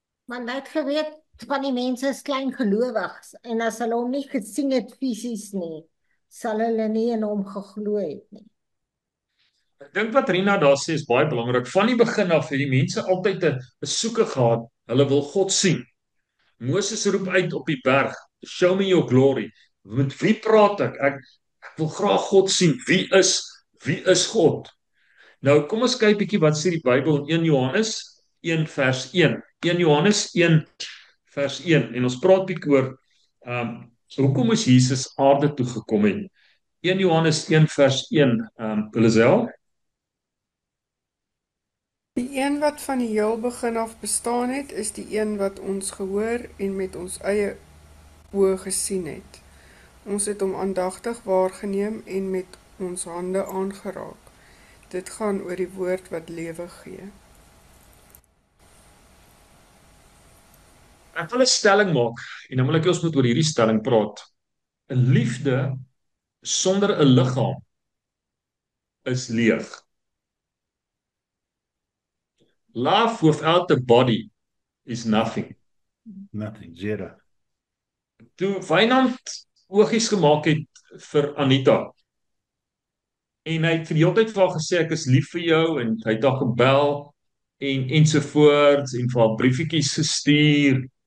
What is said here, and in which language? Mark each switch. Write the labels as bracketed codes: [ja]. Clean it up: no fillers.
[af] Want hy het geweet van die mense is klein gelowiges en as hulle hom nie gesien het fisies nie, sal hulle nie in hom geglo het nie. Ek dink wat Rina daar sê is baie belangrik. Van die begin af het die mense altyd 'n soeke gehad. Hulle wil God sien. Moses roep uit op die berg, [en] "Show me your glory." [af] Met wie praat ek? Ek wil graag God sien. Wie is God? Nou kom ons kyk bietjie wat sê die Bybel in 1 Johannes 1 vers 1. 1 Johannes 1 vers 1 en ons praat bietjie oor hoekom is Jesus aarde toe gekom het. 1 Johannes 1 vers 1, Lisel. Die een wat van die heel begin af bestaan het, is die een wat ons gehoor en met ons eie oë gesien het. Ons het hom aandagtig waargeneem en met ons hande aangeraak. Dit gaan oor die woord wat lewe gee. Ek wil 'n stelling maak en dan wil ek ons moet oor hierdie stelling praat. 'n Liefde sonder 'n liggaam is leeg. [en] Love without a body is nothing. Nothing, zero. [af] Toe Wynand oogies gemaak het vir Anita en hy het vir die hele tyd vir haar gesê ek is lief vir jou en hy het haar gebel ensovoorts en vir haar briefietjies gestuur.